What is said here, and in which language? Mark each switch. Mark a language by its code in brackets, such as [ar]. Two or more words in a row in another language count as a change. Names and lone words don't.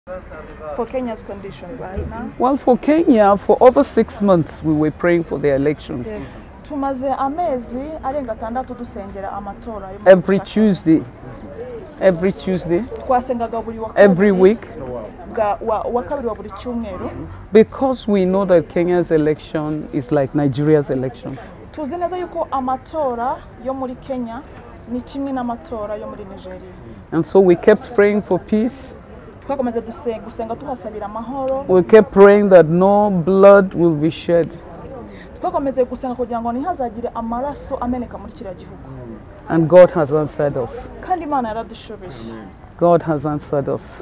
[en] For Kenya's condition right now? Well, for Kenya, for over 6 months, we were praying for the elections. Yes. [rw] Tumaze amezi arenga 6 dusengera amatora. [en] Every Tuesday. Every Tuesday. Every week. Because we know that Kenya's election is like Nigeria's election. [rw] Tuzi neza yuko amatora yo muri Kenya ni kimwe n'amatora yo muri Nigeria. [en] And so we kept praying for peace. We kept praying that no blood will be shed. And God has answered us. God has answered us.